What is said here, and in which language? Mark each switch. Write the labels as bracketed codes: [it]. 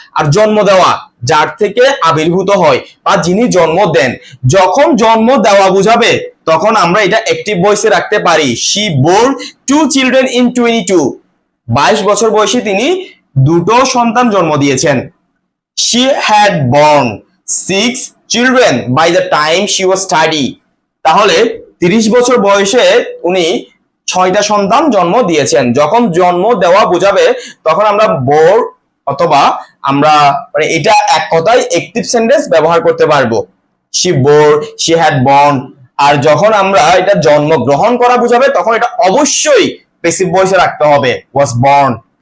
[bn] আর জন্ম দেওয়া যার থেকে আবির্ভূত হয় বা যিনি জন্ম দেন। যখন জন্ম দেওয়া বুঝাবে তখন আমরা এটা অ্যাক্টিভ ভয়েসে রাখতে পারি। [en] she bore 2 children in 22, [bn] 22 বছর বয়সে তিনি দুটো সন্তান জন্ম দিয়েছেন। [en] She had born 6 children by the time she was 30. [bn] তাহলে 30 বছর বয়সে উনি 6টা সন্তান জন্ম দিয়েছেন। যখন জন্ম দেওয়া বোঝাবে তখন আমরা বোর অথবা আমরা মানে এটা এক কথায় অ্যাক্টিভ সেন্টেন্স ব্যবহার করতে পারবো। [en] She bore, she had born। [bn] আর যখন আমরা এটা জন্ম গ্রহণ করা বোঝাবে তখন এটা অবশ্যই প্যাসিভ ভয়েসে রাখতে হবে, was born।